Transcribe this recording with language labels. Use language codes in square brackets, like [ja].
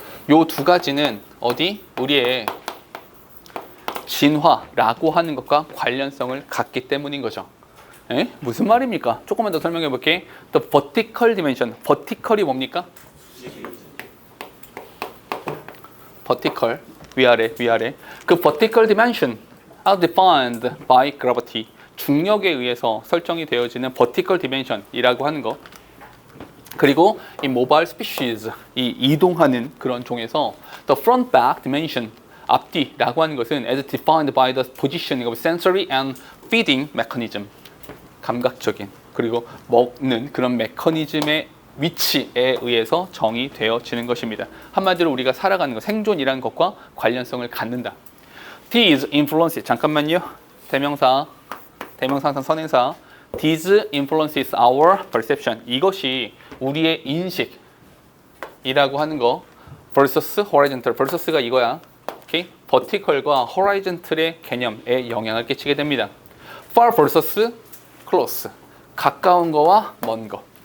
[ko] 요 두 가지는 어디 우리의 진화라고 하는 것과 관련성을 갖기 때문인 거죠. 에? 무슨 말입니까? 조금만 더 설명해 볼게. [en] The vertical dimension. [ko] vertical이 뭡니까? vertical 위아래. [en] 그 vertical dimension are defined by gravity. [ko] 중력에 의해서 설정이 되어지는 [en] vertical dimension [ko] 이라고 하는 거. 그리고 이 [en] mobile species, [ko] 이 이동하는 그런 종에서 [en] the front back dimension, [ko] 앞뒤라고 하는 것은 [en] as defined by the positioning of sensory and feeding mechanism. [ko] 감각적인 그리고 먹는 그런 메커니즘의 위치에 의해서 정의되어지는 것입니다. 한마디로 우리가 살아가는 것, 생존이라는 것과 관련성을 갖는다. [en] These influences, [ko] 잠깐만요. 대명사 항상 선행사. [en] These influences our perception. [ko] 이것이 우리의 인식이라고 하는 거. [en] versus horizontal. [ko] versus가 이거야. 오케이? vertical과 horizontal의 개념에 영향을 끼치게 됩니다. [en] far versus close. [ko] 가까운 거와 먼 거.